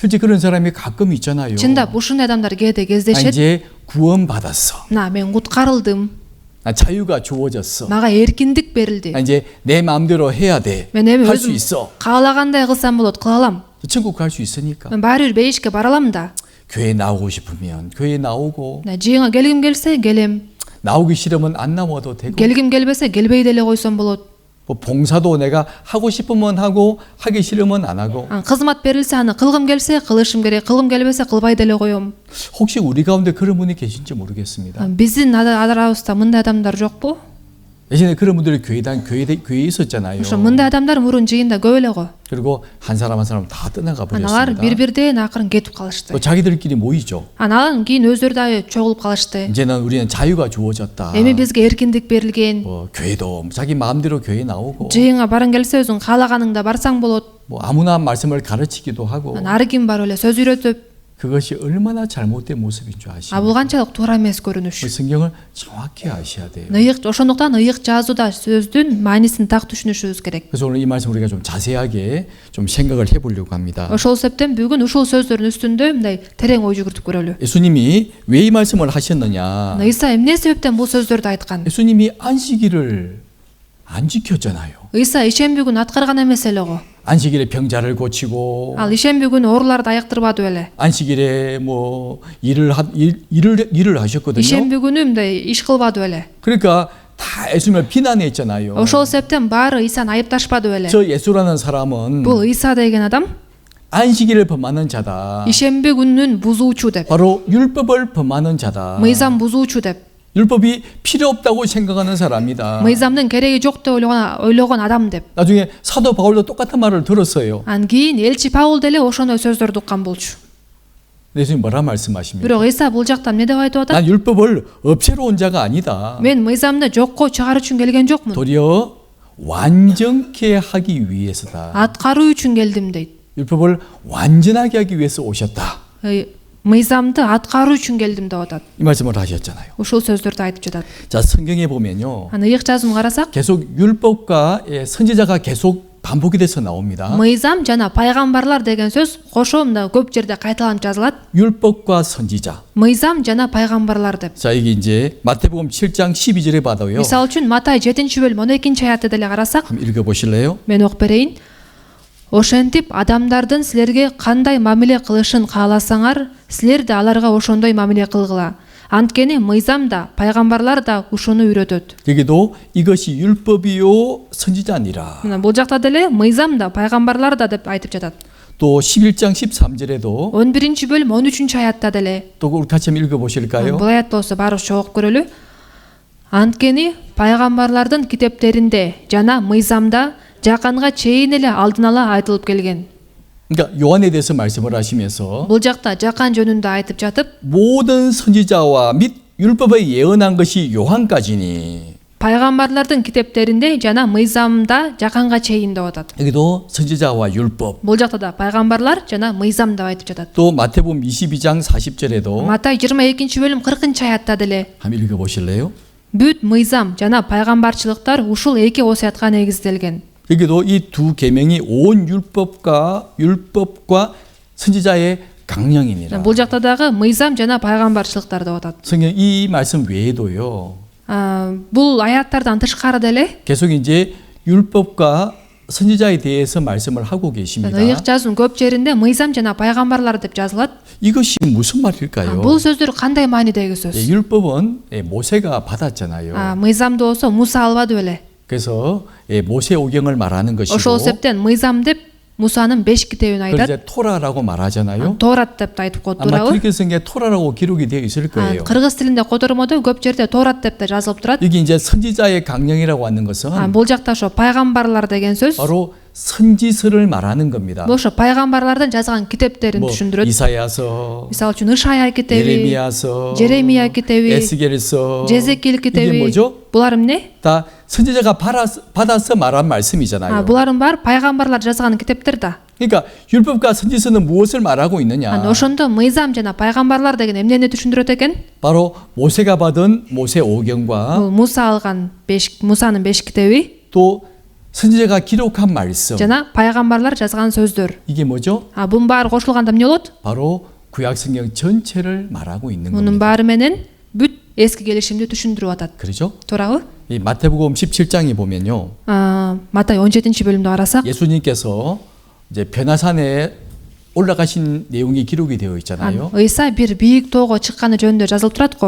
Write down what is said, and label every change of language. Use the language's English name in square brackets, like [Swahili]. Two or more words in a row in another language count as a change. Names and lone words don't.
[Korean] 실제 그런 사람이 가끔 있잖아요. [Kyrgyz] Чындап ушундай адамдар кээде кездешет. [Korean] 이제 구원받았어. [Kyrgyz] Мен куткарылдым. [Korean] 자유가 주어졌어. [Kyrgyz] Мага эркиндик берилди. [Korean] 이제 내 마음대로 해야 돼. [Kyrgyz] Мен эми [Korean] 할 수 [Kyrgyz] өзүм [Korean] 있어. [Kyrgyz] каалагандай кылсам болот, кыла алам. [Korean] 천국 갈 수 있으니까. [Kyrgyz] Мен баары бир бейишке бара алам да. [Korean] 교회 나오고 싶으면 교회 나오고 [Kyrgyz] жыйынга келгим келсе келем. [Korean] 나오기 싫으면 안 나와도 되고. [Kyrgyz] келгим келбесе келбей деле койсом болот. [Korean] 뭐 봉사도 내가 하고 싶으면 하고 하기 싫으면 안 하고. [Kyrgyz] кызмат берилсе аны кылгым келсе кылышым керек, кылгым келбесе кылбай деле коем. [Korean] 혹시 우리 가운데 그런 분이 계신지 모르겠습니다. [Kyrgyz] биздин арабызда мындай адамдар жокпу? [Korean] 예전에 그런 분들이 교회에 있었잖아요. [Kyrgyz] ошо мындай адамдар мурун жыйында көп эле го. [Korean] 그리고 한 사람 다 떠나가 [Kyrgyz] алар [Korean] 버렸습니다. [Kyrgyz] бир-бирден акырын кетип калышты. [Korean] 또 자기들끼리 모이죠. [Kyrgyz] анан кийин өздөрү дагы чогулуп калышты. [Korean] 이제는 우리는 자유가 주어졌다. [Kyrgyz] эми бизге эркиндик берилген. [Korean] 뭐 교회도 자기 마음대로 교회 나오고. [Kyrgyz] жыйынга барың келсе өзүң каалаганыңда барсаң болот. [Korean] 뭐 아무나 말씀을 가르치기도 하고. [Kyrgyz] ары ким бар эле сөз үйрөтүп. [Korean] 그것이 얼마나 잘못된 모습인 줄 아십니까? [Kyrgyz] бул канчалык туура эмес көрүнүш. [Korean] 성경을 정확히 아셔야 돼요. [Kyrgyz] ошондуктан ыйык жазууда сөздүн маанисин так түшүнүшүбүз керек. [Korean] 그래서 오늘 이 말씀 우리가 좀 자세하게 좀 생각을 해보려고 합니다. [Kyrgyz] ошол себептен бүгүн ушул сөздөрдүн үстүндө мындай терең ой жүгүртүп көрөлү. [Korean] 예수님이 왜 이 말씀을 하셨느냐? [Kyrgyz] Иса эмне себептен бул сөздөрдү айткан? [Korean] 예수님이 안식일을 안 지켰잖아요. [Kyrgyz] Иса ишемби күнү аткарган эмес эле го. [Korean] 안식일에 병자를 고치고, [Kyrgyz] ал ишемби күнү ооруларды айыктырбады беле. [Korean] 안식일에 뭐 일을 하셨거든요. [Kyrgyz] ишемби күнү мындай иш кылбады беле. [Korean] 그러니까 다 예수님을 비난했잖아요. [Kyrgyz] ошол себептен баары Исаны айыпташпады беле. [Korean] 저 예수라는 사람은 [Kyrgyz] бул Иса деген адам [Korean] 안식일을 범하는 자다. [Kyrgyz] ишемби күнүн бузуучу деп. [Korean] 바로 율법을 범하는 자다. [Kyrgyz] мыйзам бузуучу деп. [Korean] 율법이 필요 없다고 생각하는 사람이다. [Kyrgyz] мыйзамдын кереги жок деп ойлогон адам деп. [Korean] 나중에 사도 바울도 똑같은 말을 들었어요. [Kyrgyz] анан кийин элчи Паул деле ошондой сөздөрдү уккан болчу. [Korean] 예수님 뭐라 말씀하십니까? [Kyrgyz] бирок Иса бул жакта эмне деп айтып атат? [Korean] 난 율법을 없애러 온 자가 아니다. [Kyrgyz] мен мыйзамды жокко чыгаруу үчүн келген жокмун. [Korean] 도리어 완전케 하기 위해서다. [Kyrgyz] аткаруу үчүн келдим дейт. [Korean] 율법을 완전하게 하기 위해서 오셨다. [Kyrgyz] мыйзамды аткаруу үчүн келдим деп атат. [Korean] 이 말씀을 하셨잖아요. [Kyrgyz] ушул сөздөрдү айтып жатат. [Korean] 자, 성경에 보면요. [Kyrgyz] анан ыйык жазууну карасак, [Korean] 계속 율법과 선지자가 계속 반복이 돼서 나옵니다. [Kyrgyz] мыйзам жана пайгамбарлар деген сөз кошо мына көп жерде кайталанып жазылат. [Korean] 율법과 선지자. [Kyrgyz] мыйзам жана пайгамбарлар деп. [Korean] 자, 이게 이제 마태복음 7장 12절에 봐도요. [Kyrgyz] мисалы үчүн Матай 7-бөлүм 12-аятты деле карасак, [Korean] 한번 읽어 보실래요? [Kyrgyz] мен окуп берейин. Ошентип адамдардын силерге кандай мамиле кылышын кааласаңар, силер да аларга ошондой мамиле кылгыла. Анткени мыйзам да, пайгамбарлар да ушуну үйрөтөт. [Korean] 여기도 이것이 율법이요 선지자니라. [Kyrgyz] мына бул жакта деле мыйзам да, пайгамбарлар да деп айтып жатат. [Korean] 또 11장 13절에도 [Kyrgyz] 11-бөлүм 13-аятта деле. [Korean] 또 우리 같이 한번 읽어 보실까요? [Kyrgyz] Бул аят болсо баарыбыз окуп көрөлү. Анткени пайгамбарлардын китептеринде жана мыйзамда жаканга чейин эле алдын ала айтылып келген. [Korean] 그러니까 요한에 대해서 말씀을 하시면서 [Kyrgyz] бул жакта жакан жөнүндө айтып жатып, [Korean] 모든 선지자와 및 율법에 예언한 것이 요한까지니. [Kyrgyz] пайгамбарлардын китептеринде жана мыйзамда жаканга чейин деп атат. [Korean] 여기도 선지자와 율법. [Kyrgyz] бул жакта да пайгамбарлар жана мыйзам деп айтып жатат. [Korean] 또 마태복음 22장 40절에도 [Kyrgyz] Матай 22-бөлүм 40-аятта деле [Korean] 한번 읽어 보실래요? [Kyrgyz] бүт мыйзам жана пайгамбарчылыктар ушул эки осуятка негизделген. [Korean] 여기도 이 두 계명이 온 율법과 선지자의 강령이니라. [Kyrgyz] бул жакта дагы мыйзам жана пайгамбарчылыктар деп атат. [Korean] 성경 이 말씀 외에도요. [Kyrgyz] бул аяттардан тышкары деле [Korean] 계속 이제 율법과 선지자에 대해서 말씀을 하고 계십니다. [Kyrgyz] ыйык жазуунун көп жеринде мыйзам жана пайгамбарлар деп жазылат. [Korean] 이것이 무슨 말일까요? [Kyrgyz] бул сөздөр кандай маанидеги сөз? [Korean] 율법은 모세가 받았잖아요. [Kyrgyz] мыйзамды болсо Муса албады беле? [Korean] 그래서 모세 오경을 말하는 것이고 [Kyrgyz] ошол себептен мыйзам деп Мусанын 5 китебин [Korean] 그걸 [Kyrgyz] айтат. [Korean] 이제 토라라고 말하잖아요. [Kyrgyz] Торат деп айтып [Korean] 아마 [Kyrgyz] турабы? [Korean] 그렇게 쓴 게 토라라고 기록이 되어 있을 거예요. [Kyrgyz] кыргыз тилинде котормодо көп жерде Торат деп да жазылып турат. [Korean] 여기 이제 선지자의 강령이라고 하는 것은 [Kyrgyz] бул жакта ошо пайгамбарлар деген сөз [Korean] 바로 선지서를 말하는 겁니다. [Kyrgyz] бул ошо пайгамбарлардын жазган китептерин [Korean] 뭐 [Kyrgyz] түшүндүрөт. [Korean] 이사야서, [Kyrgyz] мисалы үчүн Ышая китеби, [Korean] 예레미야서, [Kyrgyz] Жеремия китеби, [Korean] 에스겔서, [Kyrgyz] Жезекил [Korean] 이게 [Kyrgyz] китеби. [Korean] 뭐죠? [Kyrgyz] булар эмне? [Korean] 다 선지자가 받아서 말한 말씀이잖아요. [Kyrgyz] булардын баары пайгамбарлар жазган китептер да. [Korean] 그러니까 율법과 선지서는 무엇을 말하고 있느냐? [Kyrgyz] ошондо мыйзам жана пайгамбарлар деген эмнени түшүндүрөт экен? [Korean] 바로 모세가 받은 모세 오경과 [Kyrgyz] бул Муса алган Мусанын 5 китеби [Korean] 또 선지자가 기록한 말씀. [Kyrgyz] жана пайгамбарлар жазган сөздөр. [Korean] 이게 뭐죠? [Kyrgyz] bunун баары кошулганда эмне болот? [Korean] 바로 구약 성경 전체를 말하고 있는 [Kyrgyz] мунун [Korean] 겁니다. [Kyrgyz] баары менен бүт эски келишимди түшүндүрүп атат. [Korean] 그렇죠? [Kyrgyz] туурабы? [Korean] 이 마태복음 17장에 보면요. [Kyrgyz] Матай 17-бөлүмдө карасак, [Korean] 예수님께서 이제 변화산에 올라가신 내용이 기록이 되어 있잖아요. [Kyrgyz] ыйса бир бийик тоого чыкканы жөнүндө жазылып турат го.